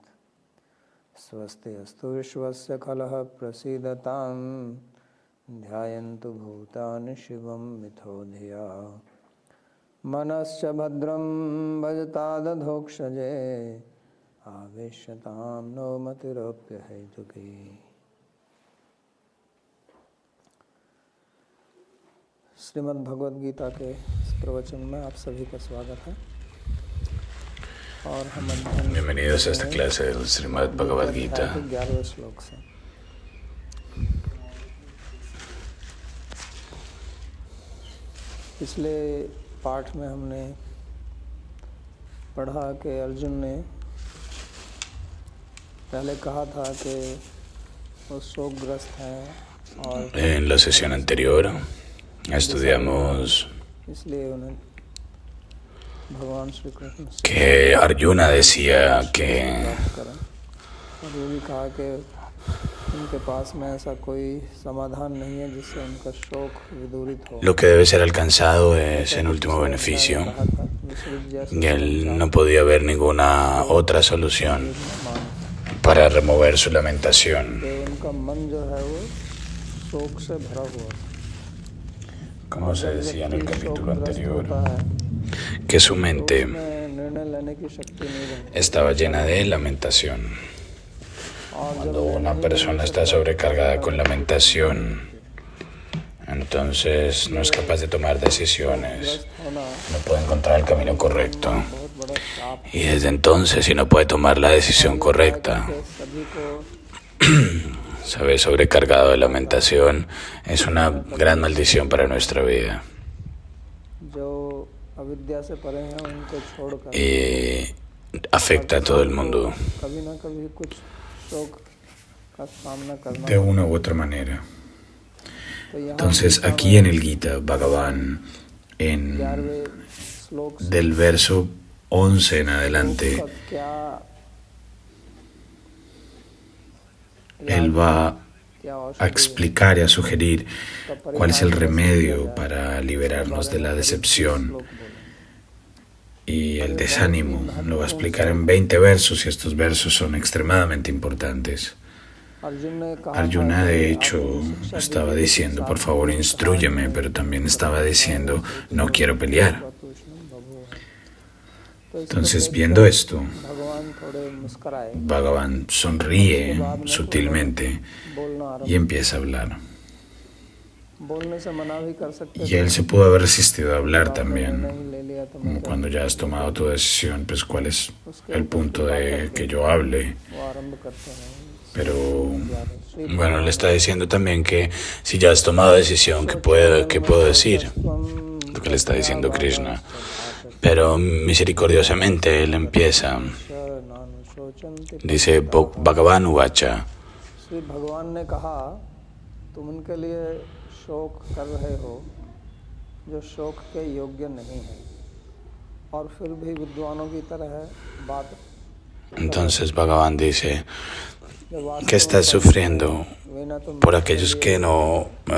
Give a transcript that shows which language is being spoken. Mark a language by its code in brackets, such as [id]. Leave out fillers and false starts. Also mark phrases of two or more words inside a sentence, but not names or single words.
[sa] स्वस्ति अस्तु विश्वस्य खलः प्रसीदतां ध्यायन्तु भूतानि शिवं मिथो धिया मनश्च भद्रं भजतादधोक्षजे आवेश्यतां नो मतिरप्यहैतुकी। [hi] श्रीमद् भगवद गीता के इस प्रवचन में आप सभी का स्वागत है और हम [es] Bienvenidos a esta clase del Srimad Bhagavad Gita. [hi] 11वें श्लोक से पिछले पाठ में हमने पढ़ा कि अर्जुन ने पहले कहा था कि वो शोकग्रस्त हैं और [es] En la sesión anterior estudiamos [hi] इसलिए उन्हें भगवान श्री कृष्ण से [es] que Arjuna decía que [hi] करें और ये भी कहा कि उनके पास में ऐसा कोई समाधान नहीं है जिससे उनका शोक विदूरित हो। [es] lo que debe ser alcanzado es el último beneficio, y él no podía ver ninguna otra solución para remover su lamentación. [hi] उनका मन जो है वो शोक से भरा हुआ है। [es] Como se decía en el capítulo anterior, que su mente [hi] निर्णय लेने की शक्ति नहीं रहती। [es] estaba llena de lamentación. Cuando una persona está sobrecargada con lamentación, entonces no es capaz de tomar decisiones, [hi] ग्रस्त होना [es] no puede encontrar el camino correcto. [hi] बहुत बड़ा श्राप है। [es] Y desde entonces, si no puede tomar la decisión correcta, [hi] कि सभी को [es] se ve sobrecargado de lamentación, es una gran maldición para nuestra vida. [hi] जो अविद्या से परे हैं उनको छोड़कर [es] Y afecta a todo el mundo [hi] कभी ना कभी कुछ शोक का सामना करना [es] de una u otra manera. [hi] तो यहाँ [es] Entonces, aquí en el Gita Bhagavan, en [hi] 11वें श्लोक से [es] del verso 11 en adelante, [hi] का क्या [es] él va [hi] क्या [es] a [hi] औषधि [es] explicar y a sugerir cuál es el remedio para liberarnos de la decepción [hi] श्लोक बोले [es] y el desánimo. Lo va a explicar en 20 versos y estos versos son extremadamente importantes. [hi] अर्जुन ने कहा [es] Arjuna, de hecho, estaba diciendo, por favor, instrúyeme, pero también estaba diciendo, no quiero pelear. Entonces, viendo esto, [hi] भगवान थोड़े मुस्कुराए [es] Bhagavan sonríe sutilmente [hi] बोलना [es] y empieza a hablar. [hi] बोलने से मना भी कर सकते [es] Y él se pudo haber resistido a hablar [hi] नहीं [es] también. [hi] ले लिया तो [es] Como cuando ya has tomado tu decisión, pues cuál es el punto de que yo hable. [hi] वो आरंभ करते हैं [es] Pero bueno, le está diciendo también que si ya has tomado decisión, ¿qué puedo decir? Lo que le está diciendo Krishna. Pero misericordiosamente él empieza, dice [sa] भगवान् उवाच, [hi] श्री भगवान ने कहा तुम उनके लिए शोक कर रहे हो जो शोक के योग्य नहीं है और फिर भी विद्वानों की तरह बात [es] entonces Bhagavan dice, ¿qué estás sufriendo por aquellos que no...